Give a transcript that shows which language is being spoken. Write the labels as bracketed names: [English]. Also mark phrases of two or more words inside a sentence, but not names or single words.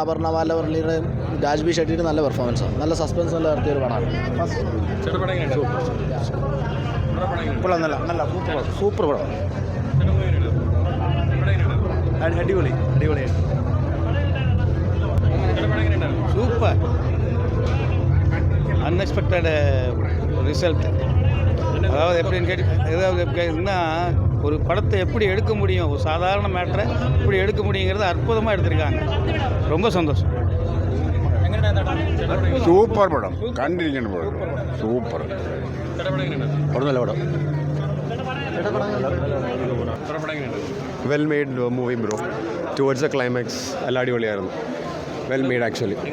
[Malayalam] അപർണ ബാലമുരളിയുടെയും രാജ്ബി ഷെട്ടിയുടെ നല്ല പെർഫോമൻസാണ്. നല്ല സസ്പെൻസ് എല്ലാം നടത്തിയൊരു പടമാണ്. നല്ല സൂപ്പർ പടം. അടിപൊളിയായിട്ട് സൂപ്പർ. [English] unexpected result. [Tamil] அதாவது எப்படின்னா ஒரு படத்தை எப்படி எடுக்க முடியும், ஒரு சாதாரண மேட்டரை எப்படி எடுக்க முடியுங்கிறது அற்புதமாக எடுத்திருக்காங்க. ரொம்ப சந்தோஷம். [Malayalam] സൂപ്പർ പടം, കണ്ടിരിക്കേണ്ട പടം. സൂപ്പർ പടം. നല്ല പടം. [English] well made movie bro. towards the climax [Malayalam] എല്ലാം അടിപൊളിയായിരുന്നു. [English] well made actually.